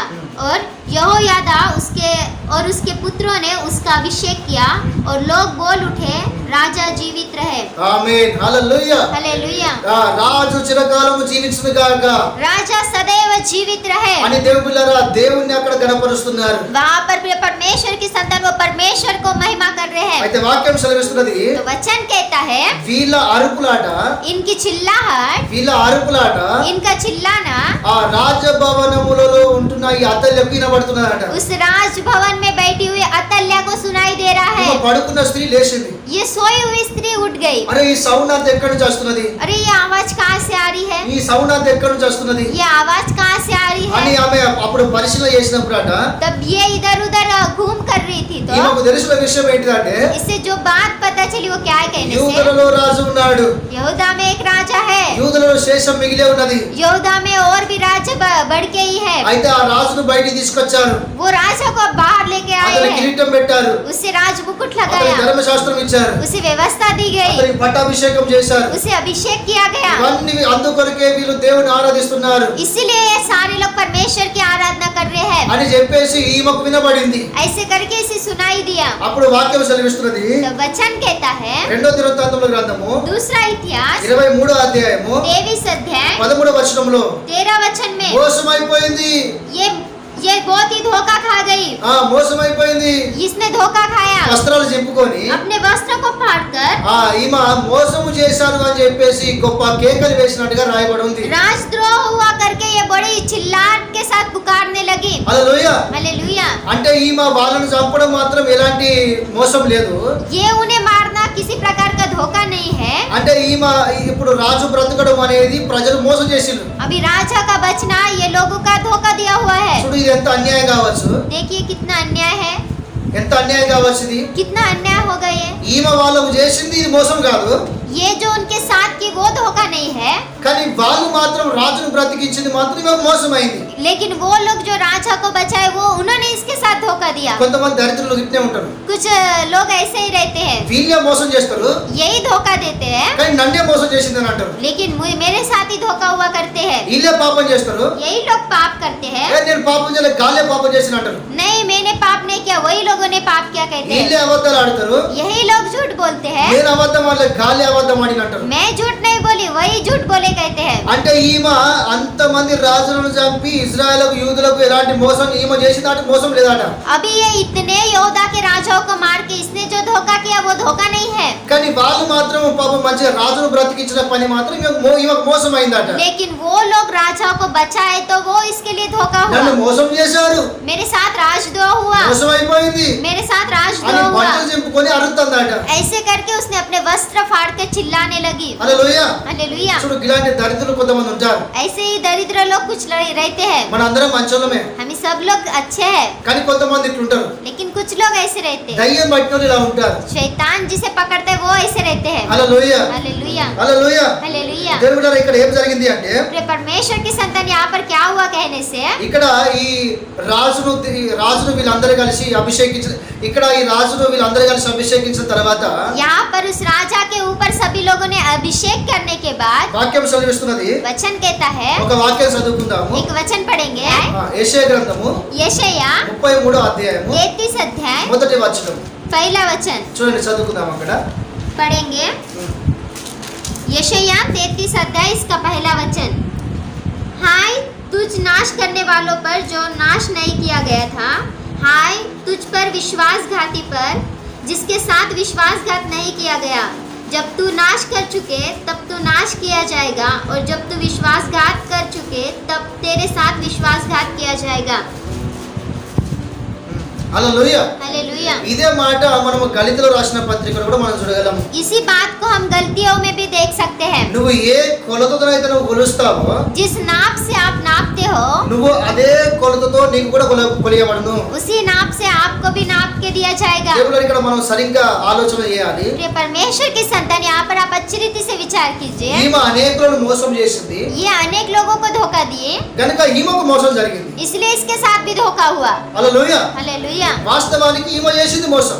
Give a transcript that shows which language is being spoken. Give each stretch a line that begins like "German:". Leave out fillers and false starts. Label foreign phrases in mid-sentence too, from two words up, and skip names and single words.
Hindi: और यहोयादा उसके पुत्रों ने उसका अभिषेक किया और लोग बोल उठे, राजा जीवित रहे।
Telugu: ఆమేన్, హల్లెలూయా.
Hindi: हालेलुया।
Telugu: రాజు చిరకాలము జీవించును గాక
Hindi: राजा सदैव जीवित रहे।
Telugu: అని దేవుళ్ళారా దేవుణ్ణి అక్కడ గణపరుస్తున్నారు.
Hindi: वहाँ पर भी परमेश्वर की संतान वो परमेश्वर को महिमा कर रहे हैं।
Telugu: అయితే వాక్యం సెలవిస్తున్నది,
Hindi: तो वचन कहता है,
Telugu: వీళ్ళ అరుపులాట,
Hindi: इनकी चिल्लाहट,
Telugu: వీళ్ళ అరుపులాట
Hindi: इनका चिल्लाना
Telugu: ఆ రాజభవనములలో ఉంటున్న ఈ అతల్యకు వినబడుతున్నదట.
Hindi: उस राजभवन में बैठी हुई अतल्या को सुनाई दे रहा है।
Telugu: పడుకున్న స్త్రీ లేచింది.
Hindi: ये सोई हुई स्त्री उठ गई।
Telugu: అరే ఈ సౌండ్ అంతా ఎక్కడి నుంచి వస్తున్నది?
Hindi: अरे ये आवाज कहाँ से आ रही है?
Telugu: ఈ సౌండ్ అంతా ఎక్కడి నుంచి వస్తున్నది
Hindi: ये आवाज कहाँ से आ रही
Telugu: అని
Hindi: है?
Telugu: ఆమె అప్పుడు పరిశీలన చేసినప్పుడట
Hindi: तब ये इधर उधर घूम कर रही थी। तो
Telugu: ఈమెకు తెలిసిన విషయం ఏంటిదంటే
Hindi: इससे जो बात पता चली वो क्या है कहने से,
Telugu: యూదులలో రాజు ఉన్నాడు.
Hindi: यहूदा में एक राजा है।
Telugu: యూదులలో శేషం మిగిలే ఉన్నది.
Hindi: यहूदा में और भी राज्य बढ़ के ही है।
Telugu: అయితే ఆ రాజును బయటికి తీసుకొచ్చారు.
Hindi: वो राजा को बाहर लेके आए
Telugu: అతనికి
Hindi: हैं।
Telugu: కిరీటం పెట్టారు.
Hindi: उसे राज मुकुट
Telugu: అతనికి
Hindi: लगाया,
Telugu: ధర్మశాస్త్రం ఇచ్చారు.
Hindi: उसे व्यवस्था दी गई,
Telugu: అతనికి పట్టాభిషేకం చేశారు.
Hindi: उसे अभिषेक किया गया।
Telugu: ఇవన్నీ అందుకొరకే వీళ్ళు దేవుని ఆరాధిస్తున్నారు
Hindi: इसीलिए ये सारे लोग परमेश्वर की आराधना कर रहे हैं।
Telugu: అని చెప్పేసి ఈమెకు వినబడింది.
Hindi: ऐसे करके इसे सुनाई दिया।
Telugu: అప్పుడు వాక్యం సెలవిస్తున్నది,
Hindi: तो वचन कहता है,
Telugu: రెండో దినవృత్తాంతముల గ్రంథము
Hindi: दूसरा इतिहास
Telugu: 23వ అధ్యాయము
Hindi: 23 अध्याय
Telugu: 13వ వచనంలో
Hindi: 13 वचन में
Telugu: మోసమైపోయింది.
Hindi: ये बहुत ही धोखा खा गई।
Telugu: మోసమైపోయింది.
Hindi: इसने धोखा खाया,
Telugu: వస్త్రాలు చింపుకొని
Hindi: अपने वस्त्र को फाड़कर
Telugu: ఈమె మోసము చేశాను అని చెప్పేసి గొప్ప కేకలు వేసినట్టుగా రాయబడి ఉంది.
Hindi: राजद्रोह हुआ करके ये बड़ी चिल्लाट के साथ पुकारने लगी।
Telugu: హల్లెలూయా.
Hindi: हालेलुया।
Telugu: అంటే ఈమె వాళ్ళని చంపడం మాత్రం ఎలాంటి మోసం లేదు.
Hindi: ये उन्हें मारना किसी प्रकार का धोखा नहीं है।
Telugu: అంటే ఈమె ఇప్పుడు రాజు బ్రతకడం అనేది ప్రజలు మోసం చేసిండ్రు.
Hindi: अभी राजा का बचना ये लोगों का धोखा दिया हुआ है।
Telugu: చూడు ఇది ఎంత అన్యాయం కావచ్చు,
Hindi: देखिए कितना अन्याय है,
Telugu: ఎంత అన్యాయం కావచ్చు ఇది.
Hindi: कितना अन्याय हो गए है।
Telugu: ఈమె వాళ్ళకు చేసింది ఇది మోసం కాదు,
Hindi: ये जो उनके साथ की वो धोखा नहीं है,
Telugu: కానీ వాళ్ళు మాత్రం మాత్రం రాజును బ్రతికించింది మాత్రం ఈమెకు మోసమైంది.
Hindi: लेकिन वो लोग जो राजा को बचाए वो उन्होंने इसके साथ धोखा दिया।
Telugu: కొంతమంది దరిద్రులు ఇట్నే ఉంటారు.
Hindi: कुछ लोग ऐसे ही रहते हैं,
Telugu: వీళ్ళే మోసం చేస్తారు,
Hindi: यही धोखा देते हैं,
Telugu: కానీ నన్నే మోసం చేసిందని అంటారు.
Hindi: लेकिन मेरे साथ ही धोखा हुआ करते हैं।
Telugu: వీళ్ళే పాపం చేస్తారు,
Hindi: यही लोग पाप करते हैं।
Telugu: నేను పాపం చేయలేదు, గాలే పాపం చేసిన అంటారు.
Hindi: नहीं, मैंने पाप नहीं किया, वही लोगों ने पाप किया कहते हैं।
Telugu: వీళ్ళే అబద్ధాలు ఆడతారు,
Hindi: यही लोग झूठ बोलते हैं।
Telugu: నేను అబద్ధం ఆడలేదు, గాలే అబద్ధం ఆడిన అంటారు.
Hindi: मैं झूठ नहीं बोली, वही झूठ बोले कहते हैं।
Telugu: అంటే ఈమె అంతమంది రాజులను చంపి ఇజ్రాయెలకు యూదులకు ఎలాంటి మోసం ఈమె చేసిందంటే మోసం లేదట.
Hindi: अभी ये इतने योद्धा के राजाओं को मार के इसने जो धोखा किया वो धोखा नहीं है,
Telugu: కానీ వాళ్ళు మాత్రం పాపం మంచిగా రాజును బ్రతికించిన పని మాత్రం ఈమెకు మోసం అయిందట.
Hindi: लेकिन वो लोग राजाओं को बचाए तो वो इसके लिए धोखा
Telugu: నన్ను
Hindi: हुआ।
Telugu: మోసం చేశారు,
Hindi: मेरे साथ राजद्रोह हुआ,
Telugu: మోసం అయిపోయింది
Hindi: मेरे साथ
Telugu: అని
Hindi: राजद्रोह हुआ।
Telugu: బట్టలు చింపుకొని అరుతుందట.
Hindi: ऐसे करके उसने अपने वस्त्र फाड़ के चिल्लाने लगी।
Telugu: హల్లెలూయా.
Hindi: हालेलुया।
Telugu: చూడు ఇలాంటి దరిద్రులు కొంతమంది ఉంటారు.
Hindi: ऐसे ही दरिद्र लोग कुछ रहते हैं।
Telugu: మన అందరం మంచోళ్ళమే,
Hindi: हम सब लोग अच्छे हैं,
Telugu: కానీ కొంతమంది ఇట్లుంటారు.
Hindi: लेकिन कुछ लोग ऐसे रहते हैं।
Telugu: దయ్యం పట్టిన ఇలా ఉంటారు.
Hindi: शैतान जिसे पकड़ते हैं वो ऐसे रहते हैं।
Telugu: హల్లెలూయా.
Hindi: हालेलुया,
Telugu: హల్లెలూయా.
Hindi: हालेलुया।
Telugu: దేవుడు ఇక్కడ ఏం జరిగింది అంటే
Hindi: अपने परमेश्वर की संतान यहाँ पर क्या हुआ कहने से,
Telugu: ఇక్కడ ఈ రాజును వీళ్ళందరూ కలిసి అభిషేకించిన తర్వాత
Hindi: यहाँ पर उस राजा के ऊपर सभी लोगों ने अभिषेक करने के बाद
Telugu: వాక్యం చదివిస్తున్నది.
Hindi: वचन कहता है,
Telugu: ఒక వాక్యం చదువుకుందాము.
Hindi: एक वचन पढ़ेंगे।
Telugu: యెషయా గ్రంథము
Hindi: यशायाह
Telugu: 33వ అధ్యాయము
Hindi: 33 अध्याय
Telugu: మొదటి వచనం
Hindi: पहला वचन
Telugu: చూడండి, చదువుకుందాం అక్కడ.
Hindi: पढ़ेंगे। यशायाह 33 अध्याय इसका पहला वचन। हाय तुझ नाश करने वालों पर जो नाश नहीं किया गया था, हाय तुझ पर विश्वासघाती पर जिसके साथ विश्वासघात नहीं किया गया। जब तू नाश कर चुके तब तू नाश किया जाएगा, और जब तू विश्वासघात कर चुके तब तेरे साथ विश्वासघात किया जाएगा।
Telugu: హల్లెలూయా.
Hindi: हालेलुया।
Telugu: ఇదే మాట మనము గళితలో రాసిన పత్రికలో కూడా మనం చూడగలము.
Hindi: इसी बात को हम गलतियों में भी देख सकते हैं।
Telugu: నువ్వు ఏ కొలతతో అయితే నువ్వు కొలుస్తావో
Hindi: जिस नाप से आप नापते हो
Telugu: నువ్వు అదే కొలతతో నీకు కూడా కొలియబడును.
Hindi: उसी नाप से आपको भी नाप के दिया जाएगा।
Telugu: దేవుడు ఇక్కడ మనం సరిగ్గా ఆలోచన చేయాలి.
Hindi: प्रिय परमेश्वर की संतान, यहाँ पर आप अच्छी रीति से विचार कीजिए।
Telugu: ఈమె అనేకులను మోసం చేసింది
Hindi: ये अनेक लोगों को धोखा दिए,
Telugu: కనుక ఈమెకు మోసం జరిగింది.
Hindi: इसलिए इसके साथ भी धोखा हुआ।
Telugu: హల్లెలూయా.
Hindi: हालेलुया।
Telugu: వాస్తవానికి ఈమె చేసింది మోసం,